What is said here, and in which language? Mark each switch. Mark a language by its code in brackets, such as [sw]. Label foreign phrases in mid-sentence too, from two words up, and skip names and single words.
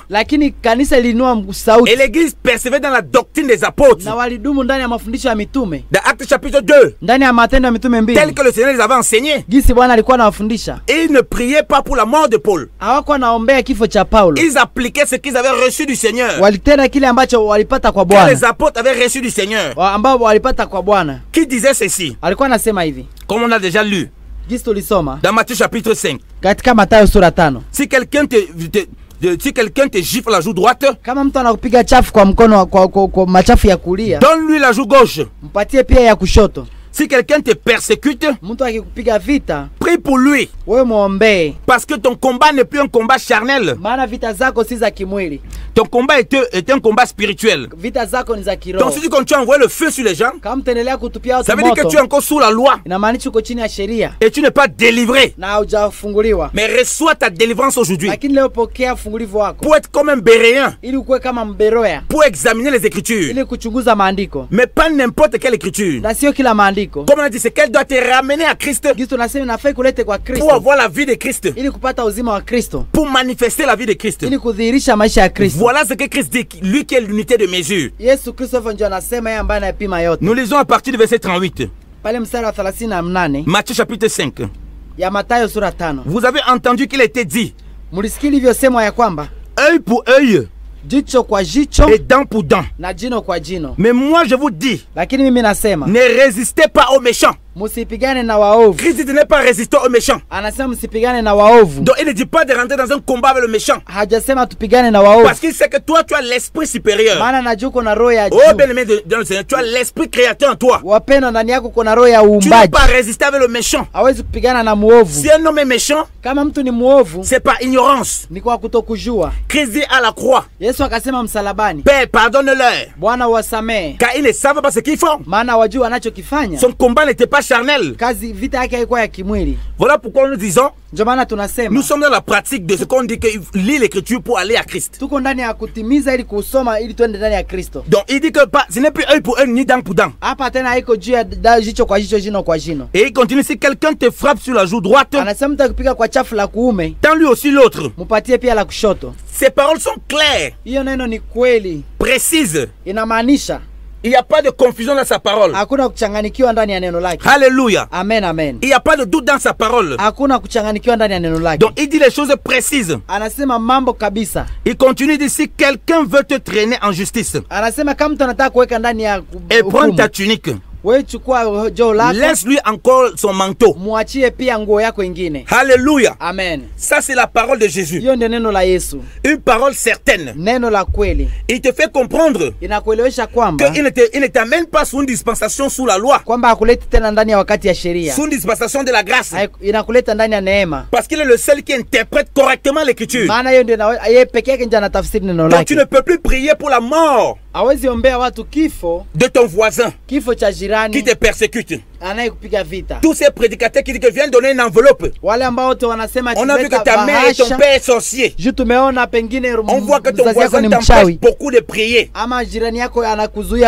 [sw] lakini kanisa lilinua sauti [fr] Et l'église persévérait dans la doctrine des apôtres. [sw] na walidumu ndani ya mafundisho ya mitume, [fr] Dans Actes chapitre 2, [sw] ndani ya Matendo ya Mitume [fr] tel 2, que le Seigneur les avait enseignés. [sw] gisi Bwana alikuwa anawafundisha. [fr] Et ils ne priaient pas pour la mort de Paul. [sw] Hawakuwa naombea kifo cha Paulo, [fr] Ils appliquaient ce qu'ils avaient reçu du Seigneur. [sw] walitenda kile ambacho walipata kwa [fr] Que les [sw] Bwana, [fr] apôtres avaient reçu du Seigneur. [sw] ambao walipata kwa Bwana. [fr] Qui disait ceci, [sw] Alikuwa anasema hivi, [fr] comme on a déjà lu [sw] gisi tulisoma [fr] dans Matthieu chapitre 5. [sw] katika Mathayo sura 5. [fr] Si quelqu'un te gifle la joue droite, [sw] Kama mtu anakupiga chafu kwa mkono kwa machafu ya kulia, [fr] donne-lui la joue gauche. [sw] mpatie pia ya kushoto. [fr] Si quelqu'un te persécute, [sw] Mtu akikupiga vita, [fr] prie Prie pour lui. [sw] wewe muombee, [fr] Parce que ton combat n'est plus un combat charnel. [sw] maana vita zako si za kimwili, [fr] Ton combat est un combat spirituel. [sw] vita zako ni za [fr] Donc [sw] kiroho. [fr] si tu continues à envoyer le feu sur les gens, [sw] Kama mtaendelea kutupia [fr] ça [sw] watu [fr] veut dire que tu es [sw] moto, [fr] encore sous la loi [sw] inamaanisha uko chini ya sheria [fr] et tu n'es pas délivré. [sw] na haujafunguliwa. [fr] Mais reçois ta délivrance aujourd'hui [sw] Lakini leo pokea ufungulivu wako [fr] pour être comme un béréen, [sw] ili ukuwe kama mberoya, [fr] pour examiner les écritures. [sw] ili kuchunguza maandiko [fr] Mais pas n'importe quelle écriture. [sw] na sio kila maandiko. [fr] Comme on a dit, c'est qu'elle doit te ramener à Christ [sw] Kristo nasema inafai kulete kwa [fr] pour [sw] Kristo [fr] avoir la vie de Christ, [sw] ili kupata uzima wa Kristo, [fr] pour manifester la vie de Christ. [sw] ili kudhihirisha maisha ya Kristo. [fr] Voilà ce que Christ dit, lui qui est l'unité de mesure. [sw] Yesu Kristo hivyo ndio anasema, yeye ambaye anayepima yote. [fr] Nous lisons à partir du verset 38, [sw] Pale mstari wa 38 [fr] Matthieu chapitre 5. [sw] ya Mathayo sura 5, [fr] Vous avez entendu qu'il a été dit, [sw] mlisikia ilivyosemwa ya kwamba [fr] œil pour œil [sw] jicho kwa jicho [fr] et dent pour dent. [sw] na jino kwa jino. [fr] Mais moi je vous dis, [sw] Lakini mimi nasema [fr] ne résistez pas aux méchants. [sw] msipigane na waovu. [fr] Christ dit de ne pas résister aux méchants. [sw] Anasema msipigane na waovu, [fr] Donc il ne dit pas de rentrer dans un combat avec le méchant. [sw] hajasema tupigane na waovu, [fr] Parce qu'il sait que toi tu as l'esprit supérieur. [sw] maana najua uko na roho ya [fr] Oh [sw] juu. [fr] bien-aimé dans le Seigneur, tu as l'esprit créateur en toi. [sw] Wapendwa, ndani yako kuna roho ya [fr] Tu ne peux [sw] uumbaji. [fr] pas résister avec le méchant. [sw] Hawezi kupigana na muovu. [fr] Si un homme est méchant, [sw] Kama mtu ni muovu [fr] c'est par ignorance. [sw] ni kwa kutokujua. [fr] Christ dit à la croix, [sw] Yesu akasema msalabani, [fr] Père, pardonne-leur, [sw] Bwana wasamehe, [fr] car ils ne savent pas ce qu'ils font. [sw] maana wajua wanachokifanya. [fr] Son combat n'était pas charnel. [sw] Kazi vita yake haikuwa ya kimwili. [fr] Voilà pourquoi nous disons, [sw] Ndio maana tunasema [fr] nous sommes dans la pratique de ce qu'on dit que lit l'écriture pour aller à Christ. [sw] tuko ndani ya kutimiza ili kusoma ili tuende ndani ya Kristo. [fr] Donc il dit que ce n'est plus œil pour œil ni dent pour dent. [sw] Hapa tena haiko juu ya jicho kwa jicho, jino kwa jino. [fr] Et il continue, si quelqu'un te frappe sur la joue droite, [sw] Anasema mtu akipiga kwa chafu la kuume, [fr] tends-lui aussi l'autre. [sw] mupatie pia la kushoto. [fr] Ces paroles sont claires, [sw] Hiyo neno ni kweli, [fr] précises. [sw] inamaanisha [fr] Il n'y a pas de confusion dans sa parole. [sw] hakuna kuchanganikiwa ndani ya neno lake. [fr] Alléluia. [sw] Amen, amen. [fr] Il n'y a pas de doute dans sa parole. [sw] Hakuna kuchanganikiwa ndani ya neno lake. [fr] Donc il dit les choses précises. [sw] Anasema mambo kabisa. [fr] Il continue, il dit, si quelqu'un veut te traîner en justice [sw] Anasema kama mtu anataka kuweka ndani ya [fr] et prendre [sw] hukumu, [fr] ta tunique, [sw] wewe chukua joo lako, [fr] laisse-lui encore son manteau. [sw] muachie pia nguo yako ingine. [fr] Alléluia. [sw] Amen. [fr] Ça c'est la parole de Jésus. [sw] Hiyo ndio neno la Yesu, [fr] Une parole certaine. [sw] neno la kweli. [fr] Il te fait comprendre [sw] Inakuelewesha kwamba [fr] qu'il ne t'amène pas sous une dispensation sous la loi, [sw] kwamba hakuleti tena ndani ya wakati ya sheria, [fr] sous une dispensation de la grâce. [sw] inakuleta ndani ya neema, [fr] Parce qu'il est le seul qui interprète correctement l'écriture. [sw] maana hiyo ndio yeye peke yake ndiye anatafsiri neno [fr] Donc tu ne [sw] lake. [fr] peux plus prier pour la mort [sw] Hawezi ombea watu kifo, [fr] de ton voisin [sw] kifo cha [fr] qui [sw] jirani [fr] te persécute. [sw] anayekupiga vita. [fr] Tous ces prédicateurs qui disent que viens donner une enveloppe. [sw] Wale ambao wote wanasema [fr] On a vu que [sw] kileta [fr] ta mère et ton [sw] bahasha, [fr] père est sorcier. [sw] juu tumeona pengine [fr] On voit que ton [sw] mzazi yako [fr] voisin [sw] ni [fr] t'empêche [sw] mchawi [fr] beaucoup de prier. [sw] ama jirani yako anakuzuia